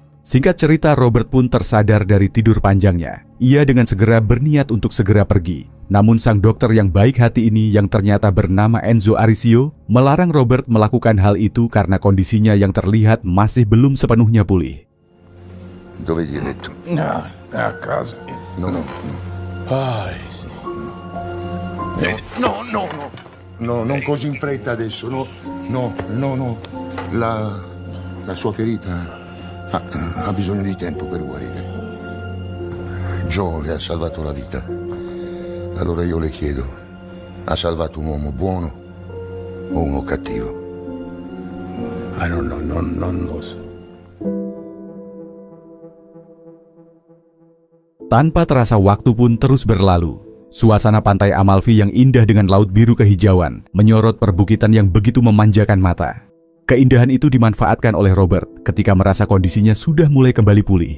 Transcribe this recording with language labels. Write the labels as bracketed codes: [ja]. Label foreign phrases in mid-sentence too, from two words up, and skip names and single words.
[id] Singkat cerita, Robert pun tersadar dari tidur panjangnya. Ia dengan segera berniat untuk segera pergi. Namun sang dokter yang baik hati ini yang ternyata bernama Enzo Arisio melarang Robert melakukan hal itu karena kondisinya yang terlihat masih belum sepenuhnya pulih. [it] Dove gli hai detto? No, a casa. No. Sì. No, non così in fretta adesso. No. La sua ferita ha bisogno di tempo per guarire. Joe le ha salvato la vita. Allora io le chiedo, ha salvato un uomo buono o uno cattivo? [en] I don't know, [it] non lo so. [id] Tanpa terasa waktu pun terus berlalu. Suasana pantai Amalfi yang indah dengan laut biru kehijauan menyorot perbukitan yang begitu memanjakan mata. Keindahan itu dimanfaatkan oleh Robert ketika merasa kondisinya sudah mulai kembali pulih.